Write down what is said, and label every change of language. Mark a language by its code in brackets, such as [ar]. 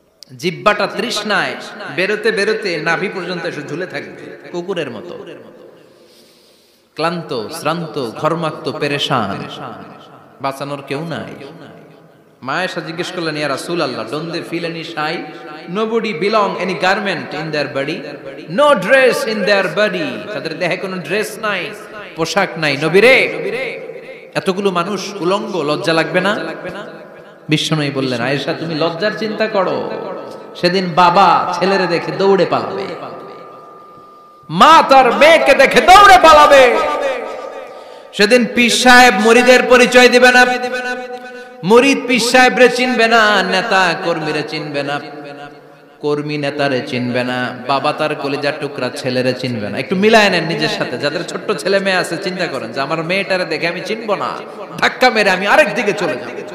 [bn] জিহ্বাটা তৃষ্ণায় বেরোতে বেরোতে নাভি পর্যন্ত এসে ঝুলে থাকবে কুকুরের মতো, ক্লান্ত শ্রান্ত ঘর্মাক্ত পেরেশান, বাঁচানোর কেউ নাই। মা আয়েশা জিজ্ঞেস করলেন, [ar] ইয়া রাসূলুল্লাহ, [en] don't they feel any shy? Nobody belong any garment in their body, no dress in their body, [bn] তাদের দেহে কোনো ড্রেস নাই, পোশাক নাই। নবী রে, এতগুলো মানুষ উলঙ্গ, লজ্জা লাগবে না? বিশ্বনবী বললেন, আয়েশা তুমি লজ্জার চিন্তা করো, সেদিন বাবা ছেলেরে দেখে দৌড়ে পালাবে, মা তার মেয়েকে দেখে দৌড়ে পালাবে, সেদিন পীর সাহেব মুরিদের পরিচয় দিবে না, মুরিদ পীর সাহেবরে চিনবে না, নেতা কর্মীরে চিনবে না, কর্মী নেতারে চিনবে না, বাবা তার কলিজার টুকরা ছেলেরে চিনবে না। একটু মিলায় নেন নিজের সাথে, যাদের ছোট্ট ছেলে মেয়ে আছে চিন্তা করেন যে আমার মেয়েটারে দেখে আমি চিনবো না, ধাক্কা মেরে আমি আরেক দিকে চলে যাব।